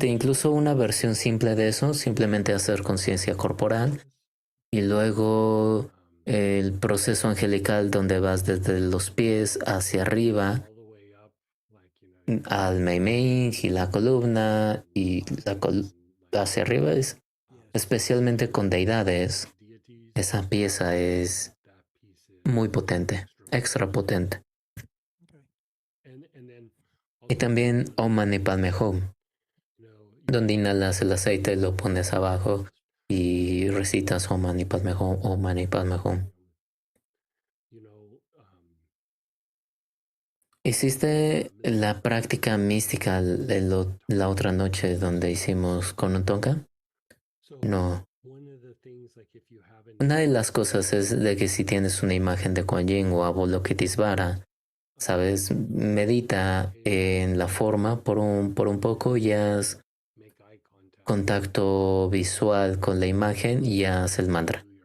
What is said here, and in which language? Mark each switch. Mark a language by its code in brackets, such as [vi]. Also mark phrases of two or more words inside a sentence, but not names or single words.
[es] Incluso una versión simple de eso, simplemente hacer conciencia corporal y luego el proceso angelical donde vas desde los pies hacia arriba al Meimei y la columna y hacia arriba es especialmente con deidades. Esa pieza es muy potente, extra potente. [sa] Y también ॐ मणि पद्मे हूँ, [es] donde inhalas el aceite, lo pones abajo y recitas [sa] ॐ मणि पद्मे हूँ, ॐ मणि पद्मे हूँ. [es] ¿Hiciste la práctica mística la otra noche donde hicimos con un tonka? No. Una de las cosas es de que si tienes una imagen de Kuan Yin o Avalokitesvara, sabes, medita en la forma por un poco y haz contacto visual con la imagen y haz el mantra.